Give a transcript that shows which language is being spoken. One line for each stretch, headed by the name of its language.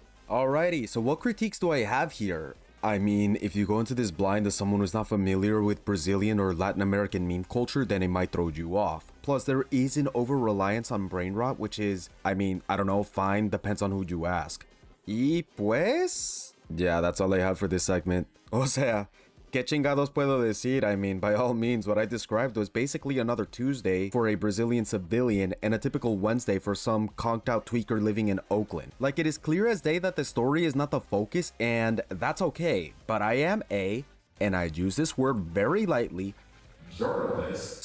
English: Alrighty, so what critiques do I have here? I mean, if you go into this blind as someone who's not familiar with Brazilian or Latin American meme culture, then it might throw you off. Plus, there is an over-reliance on brain rot, which is, I mean, I don't know, fine, depends on who you ask.
Spanish: Y pues?
English: Yeah, that's all I have for this segment.
Spanish: O sea, ¿qué chingados puedo decir?
English: I mean, by all means, what I described was basically another Tuesday for a Brazilian civilian and a typical Wednesday for some conked out tweaker living in Oakland. Like, it is clear as day that the story is not the focus, and that's okay. But I am and I use this word very lightly, journalist.